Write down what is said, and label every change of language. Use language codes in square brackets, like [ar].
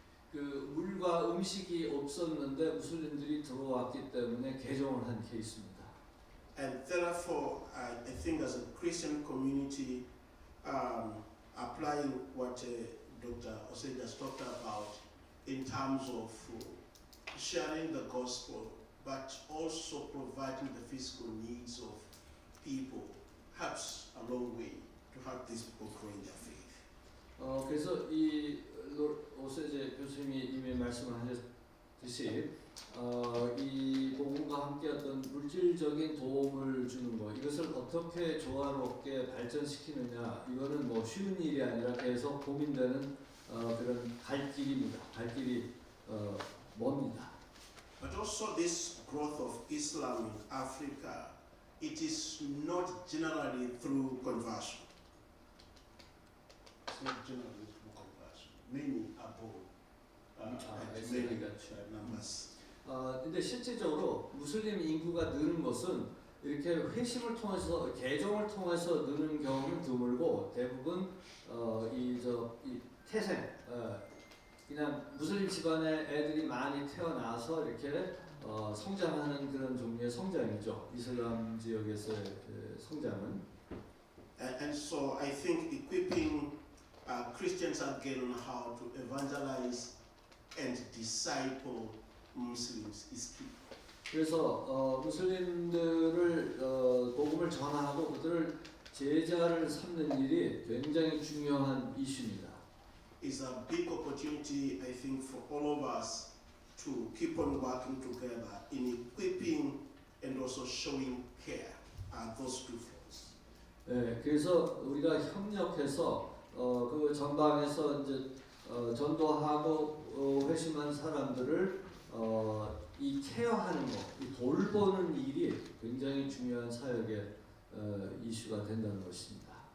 [ko] 그 물과 음식이 없었는데 무슬림들이 들어왔기 때문에 개종을 한 케이스입니다. [en] And therefore, I think as a Christian community, applying what Dr. Osei just talked about in terms of sharing the gospel but also providing the physical needs of people helps a long way to help these people grow in their faith. [ko] 그래서 이 오세제 교수님이 이미 말씀하셨듯이 이 복음과 함께 어떤 물질적인 도움을 주는 것, 이것을 어떻게 조화롭게 발전시키느냐, 이거는 뭐 쉬운 일이 아니라 계속 고민되는 그런 갈 길입니다. 갈 길이 멉니다. [en] But also this growth of Islam in Africa, it is not generally through conversion. It's not generally through conversion. Many are born at many numbers. [ko] 근데 실질적으로 무슬림 인구가 느는 것은 이렇게 회심을 통해서 개종을 통해서 느는 경우는 드물고 대부분 이 태생 그냥 무슬림 집안의 애들이 많이 태어나서 이렇게 성장하는 그런 종류의 성장이죠. 이슬람 지역에서의 성장은. [en] And so I think equipping Christians again on how to evangelize and disciple Muslims is key. [ko] 그래서 무슬림들을 복음을 전하고 그들을 제자를 삼는 일이 굉장히 중요한 이슈입니다. [en] It's a big opportunity, I think, for all of us to keep on working together in equipping and also showing care. Those two fronts. [ko] 네, 그래서 우리가 협력해서 그 전방에서 이제 전도하고 회심한 사람들을 이 케어하는 것, 이 돌보는 일이 굉장히 중요한 사역의 이슈가 된다는 것입니다.